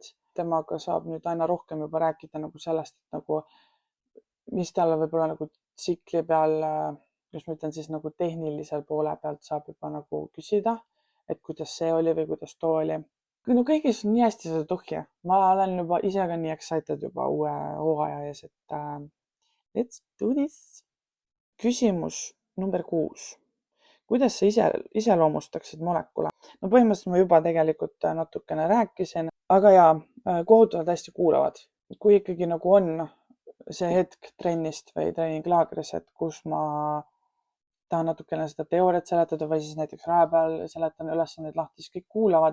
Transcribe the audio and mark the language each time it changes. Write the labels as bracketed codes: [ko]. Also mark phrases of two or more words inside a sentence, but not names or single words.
[et] Temaga saab nüüd aina rohkem juba rääkida nagu sellest, et nagu mis talle võib-olla nagu tsikli peal, kus ma ütlen siis nagu tehnilisel poole pealt saab juba nagu küsida, et kuidas see oli või kuidas too oli. No kõigis on nii hästi seda tuhja. Ma olen juba ise ka nii excited juba uue hooaja ees, et [en] let's do this. [et] Küsimus number 6. Kuidas sa iseloomustaksid molekule? No põhimõtteliselt ma juba tegelikult natukene rääkisin, aga kohutavalt hästi kuulavad. Kui ikkagi nagu on see hetk trennist või treeninglaagris, et kus ma tahan natukene seda teooriat seletada või siis näiteks raja peal seletan ülesandeid lahti, siis kõik kuulavad.